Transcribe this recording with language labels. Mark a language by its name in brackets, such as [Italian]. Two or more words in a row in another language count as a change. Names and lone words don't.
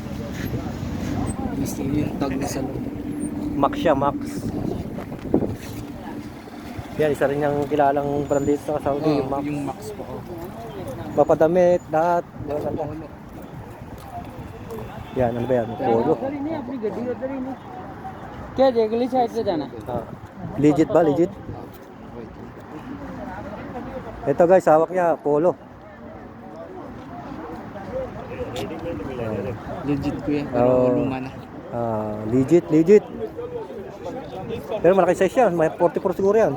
[Filipino] Disney yung tag na sa loob. Max siya, Max. Yan, isa rin yung kilalang brand dito sa Saudi, yung Max. Yung Max po. Papadamit, lahat. Yan, ano ba yan? Polo. [Hindi] क्या अगली साइड से जाना [Filipino] Legit ba? Legit? Ito guys, hawak niya, Polo. Legit kuya, pero luma na. Legit. Pero malaki size yan, may 44 siguro yan.